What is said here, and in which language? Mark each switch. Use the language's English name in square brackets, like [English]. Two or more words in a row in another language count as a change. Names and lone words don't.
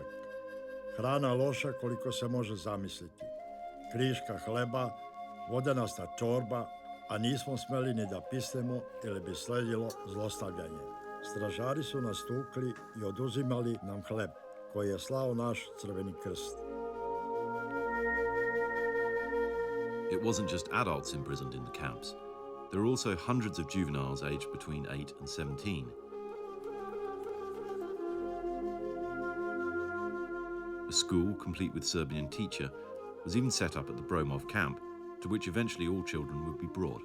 [Serbian] Hrana loša koliko se može zamisliti. Kriška hleba, vodenasta čorba, a nismo smeli ni da pisnemo ili bi sledilo zlostavljanje. Stražari su nas tukli i oduzimali nam hleb, koji je slao naš Crveni krst. [English] It wasn't just adults imprisoned in the camps. There were also hundreds of juveniles aged between 8 and 17. A school, complete with Serbian teacher, was even set up at the Broumov camp, to which eventually all children would be brought.